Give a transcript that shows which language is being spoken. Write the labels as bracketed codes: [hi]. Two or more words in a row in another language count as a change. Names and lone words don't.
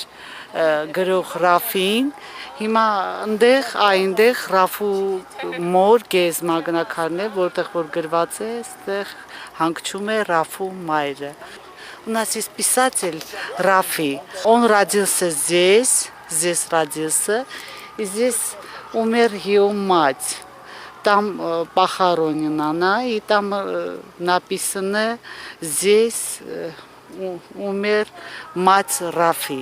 [hy] գրող Ռաֆին, հիմա այնտեղ Ռաֆու մոր գեզ մագնակարն է, որտեղ որ գրված է, այստեղ հանգչում է Ռафу մայրը. [ru] У нас есть писатель Рафи. Он родился здесь родился, и здесь умер его мать. Там похоронена она, и там написано, здесь умер мать Рафи.